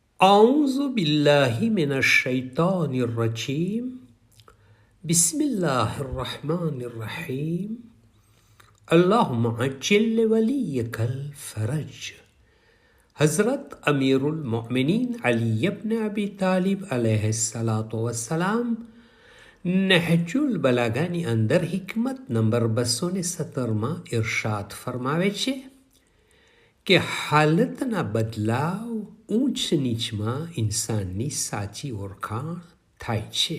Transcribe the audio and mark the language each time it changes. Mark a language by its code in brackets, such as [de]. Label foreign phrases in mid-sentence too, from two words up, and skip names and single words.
[ar] أعوذ بالله من الشيطان الرجيم بسم الله الرحمن الرحيم اللهم عجل وليك الفرج. [gu] હઝરત અમીરુલ મોમિનીન અલી ઇબ્ન અબી તાલિબ [ar] عليه الصلاة والسلام [gu] નહજુલ બલાગાની અંદર હિકમત નંબર 217માં ઇરશાદ ફરમાવે છે કે હાલતના બદલાવ ઊંચ નીચમાં ઇન્સાનની સાચી ઓળખાણ થાય છે.